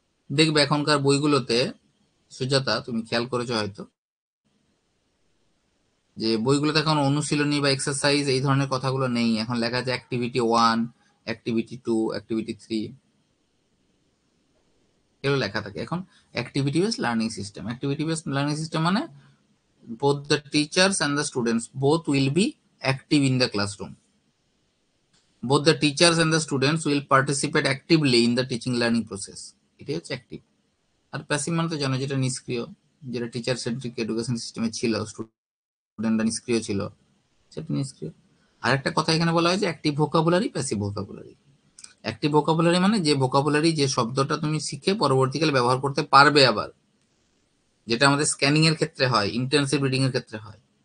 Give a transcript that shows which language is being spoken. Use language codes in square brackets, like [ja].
[bn] দেখবে এখনকার বইগুলোতে, সুজাতা তুমি খেয়াল করেছো হয়তো, যে বইগুলোতে এখন অনুশীলনী বা এক্সারসাইজ এই ধরনের কথাগুলো নেই। এখন লেখা আছে অ্যাক্টিভিটি 1, অ্যাক্টিভিটি 2, অ্যাক্টিভিটি 3, এগুলো লেখা থাকে। এখন activity based learning system. Activity based learning system মানে [en] both the teachers and the students both will be active in the classroom. Both the teachers and the students will participate actively in the teaching learning process. [bn] এটাই হচ্ছে active. আর passive মানে তো জানো, যেটা নিষ্ক্রিয়, যেটা teacher centric education সিস্টেমে ছিল, স্টুডেন্টরা নিষ্ক্রিয় ছিল, সেটা নিষ্ক্রিয়। আর একটা কথা এখানে বলা হয় যে active vocabulary, passive vocabulary. Active vocabulary মানে যে ভোকাবুলারি, যে শব্দটা তুমি শিখে পরবর্তীকালে ব্যবহার করতে পারবে আবার, যেটা আমাদের স্ক্যানিং এর ক্ষেত্রে হয়, ইন্টেন্সিভ রিডিং এর ক্ষেত্রে হয়।